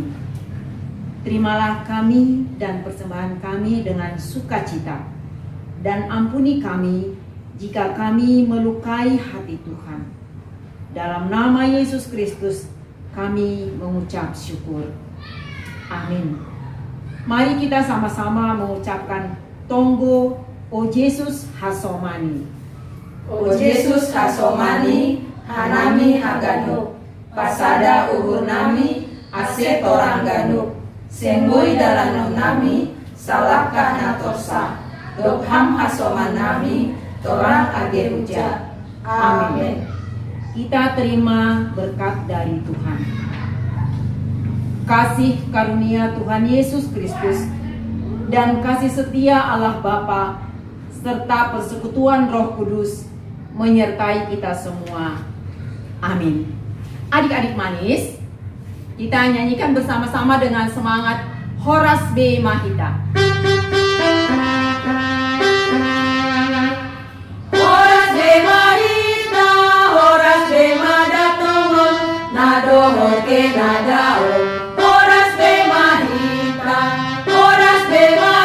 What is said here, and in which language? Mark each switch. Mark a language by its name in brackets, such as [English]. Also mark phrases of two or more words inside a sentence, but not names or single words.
[Indonesian] Terimalah kami dan persembahan kami dengan sukacita, dan ampuni kami jika kami melukai hati Tuhan. Dalam nama Yesus Kristus kami mengucap syukur. Amin. Mari kita sama-sama mengucapkan Tonggo O Yesus Hasomani. [Batak Simalungun] O Yesus hasomani, hanami haganu, pasada uhur nami, ase torang ganu, senggoi dalam nami, salakah natorsa, dokham hasoman nami, torang age huja. [Indonesian] Amin. Kita terima berkat dari Tuhan. Kasih karunia Tuhan Yesus Kristus dan kasih setia Allah Bapa serta persekutuan Roh Kudus menyertai kita semua. Amin. Adik-adik manis, kita nyanyikan bersama-sama dengan semangat Horas B. [Batak Simalungun] Mahita. Horas B. Mahita, Horas B. Madatongon, nado hoke nadao. Horas B. Mahita, Horas B.